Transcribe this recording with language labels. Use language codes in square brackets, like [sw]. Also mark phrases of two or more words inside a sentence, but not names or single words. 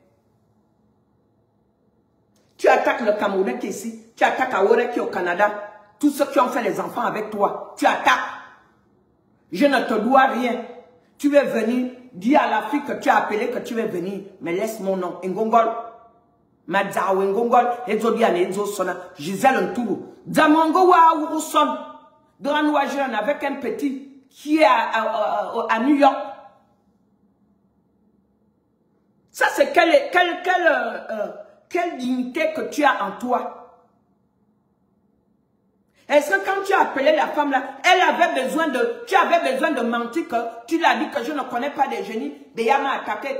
[fr] Tu attaques le Camerounais qui est ici. Tu attaques Aouare qui est au Canada. Tous ceux qui ont fait les enfants avec toi, tu attaques. Je ne te dois rien. Tu veux venir, dis à la fille que tu as appelé que tu veux venir. Mais laisse mon nom. Ngongol. Madzawe Ngongol. Ezodiane Ezosona. Gisèle Ntourou. Zamongo wa Ourousson. Dans Nouajiran avec un petit qui est à New York. Ça c'est quelle dignité que tu as en toi. Est-ce que quand tu as appelé la femme là, elle avait besoin de, tu avais besoin de mentir que tu l'as dit que je ne connais pas des génies, Béa m'a attaqué.